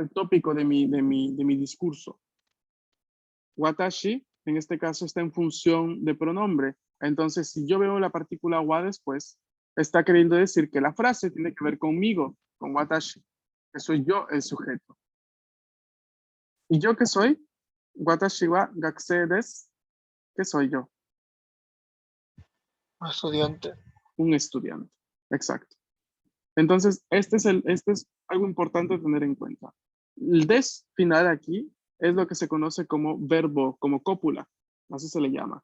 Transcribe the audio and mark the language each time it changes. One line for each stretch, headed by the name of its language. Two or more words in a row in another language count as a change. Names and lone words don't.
Spanish: El tópico de mi discurso. Watashi, en este caso, está en función de pronombre. Entonces, si yo veo la partícula wa después, está queriendo decir que la frase tiene que ver conmigo, con watashi, que soy yo el sujeto. ¿Y yo qué soy?
Japanese: 私は学生です.
Spanish: ¿Qué soy yo? Estudiante. Un estudiante. Exacto. Entonces, este es algo importante a tener en cuenta. El des final aquí es lo que se conoce como verbo, como cópula. Así se le llama.